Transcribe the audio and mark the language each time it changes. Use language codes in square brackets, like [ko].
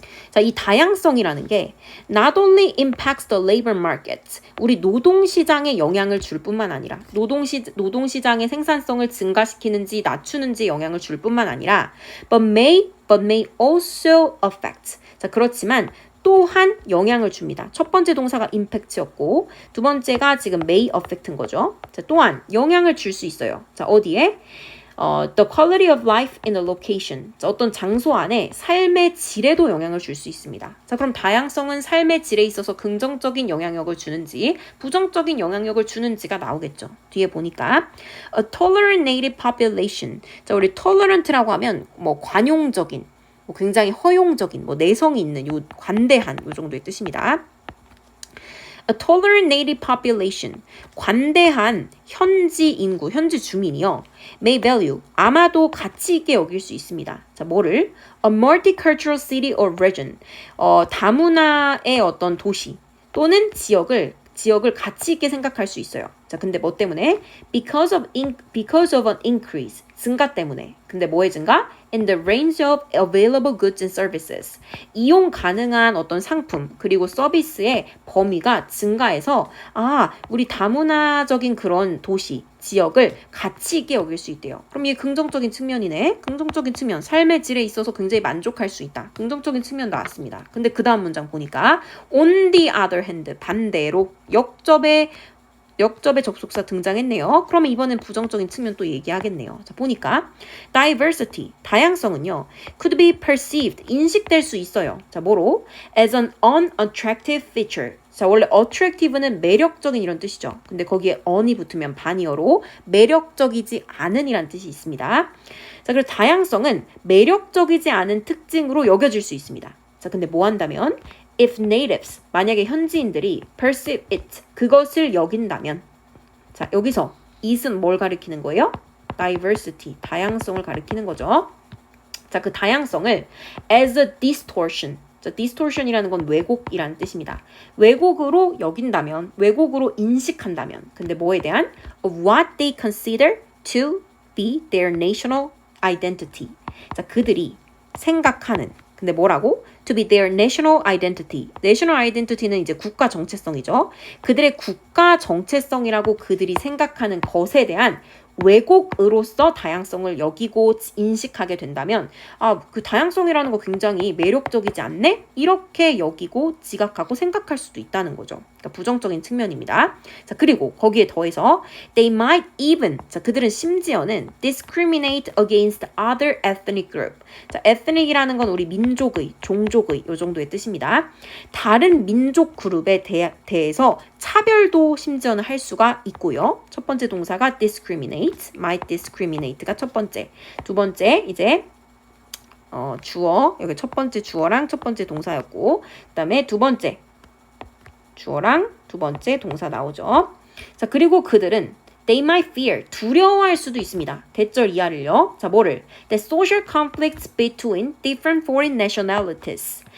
[ko] 자, 이 다양성이라는 게 [en] not only impacts the labor market, [ko] 우리 노동시장에 영향을 줄 뿐만 아니라 노동시장의 생산성을 증가시키는지 낮추는지 영향을 줄 뿐만 아니라 [en] but may also affect. [ko] 자, 그렇지만 또한 영향을 줍니다. 첫 번째 동사가 impact였고 두 번째가 지금 may affect인 거죠. 자, 또한 영향을 줄 수 있어요. 자, 어디에? [en] The quality of life in a location. [ko] 자, 어떤 장소 안에 삶의 질에도 영향을 줄 수 있습니다. 자, 그럼 다양성은 삶의 질에 있어서 긍정적인 영향력을 주는지 부정적인 영향력을 주는지가 나오겠죠. 뒤에 보니까 [en] a tolerant native population. [ko] 자, 우리 tolerant라고 하면 뭐 관용적인, 뭐 굉장히 허용적인, 뭐 내성이 있는, 요 관대한 요 정도의 뜻입니다. [en] A tolerant native population, [ko] 관대한 현지 인구, 현지 주민이요. [en] May value, [ko] 아마도 가치 있게 여길 수 있습니다. 자, 뭐를? [en] A multicultural city or region, [ko] 다문화의 어떤 도시 또는 지역을 가치 있게 생각할 수 있어요. 자, 근데 뭐 때문에? [en] Because of an increase, [ko] 증가 때문에. 근데 뭐의 증가? [en] In the range of available goods and services. [ko] 이용 가능한 어떤 상품 그리고 서비스의 범위가 증가해서 우리 다문화적인 그런 도시, 지역을 가치 있게 여길 수 있대요. 그럼 이게 긍정적인 측면이네. 긍정적인 측면, 삶의 질에 있어서 굉장히 만족할 수 있다. 긍정적인 측면 나왔습니다. 근데 그 다음 문장 보니까 [en] on the other hand, [ko] 반대로 역접의 접속사 등장했네요. 그러면 이번엔 부정적인 측면 또 얘기하겠네요. 자, 보니까 diversity, 다양성은요. [en] could be perceived, [ko] 인식될 수 있어요. 자, 뭐로? [en] as an unattractive feature. [ko] 자, 원래 attractive는 매력적인 이런 뜻이죠. 근데 거기에 on이 붙으면 반이어로 매력적이지 않은 이란 뜻이 있습니다. 자, 그래서 다양성은 매력적이지 않은 특징으로 여겨질 수 있습니다. 자, 근데 뭐 한다면? [en] If natives, [ko] 만약에 현지인들이 [en] perceive it, [ko] 그것을 여긴다면. 자, 여기서 it은 뭘 가리키는 거예요? diversity, 다양성을 가리키는 거죠. 자, 그 다양성을 [en] as a distortion. [ko] 자, distortion이라는 건 왜곡이라는 뜻입니다. 왜곡으로 여긴다면, 왜곡으로 인식한다면. 근데 뭐에 대한? [en] Of what they consider to be their national identity. [ko] 자, 그들이 생각하는. 근데 뭐라고? [en] To be their national identity. [ko] national identity는 이제 국가 정체성이죠. 그들의 국가 정체성이라고 그들이 생각하는 것에 대한 왜곡으로서 다양성을 여기고 인식하게 된다면 그 다양성이라는 거 굉장히 매력적이지 않네? 이렇게 여기고 지각하고 생각할 수도 있다는 거죠. 그러니까 부정적인 측면입니다. 자, 그리고 거기에 더해서 [en] they might even, [ko] 자, 그들은 심지어는 [en] discriminate against other ethnic group. [ko] 자, ethnic이라는 건 우리 민족의, 종족의 요 정도의 뜻입니다. 다른 민족 그룹에 대해서 차별도 심지어는 할 수가 있고요. 첫 번째 동사가 discriminate, [en] might discriminate [ko] 가 첫 번째. 두 번째 이제 주어, 여기 첫 번째 주어랑 첫 번째 동사였고 그 다음에 두 번째 주어랑 두 번째 동사 나오죠. 자, 그리고 그들은 [en] they might fear, [ko] 두려워할 수도 있습니다. 대절 이하를요. 자, 뭐를? [en] The social conflicts between different foreign nationalities.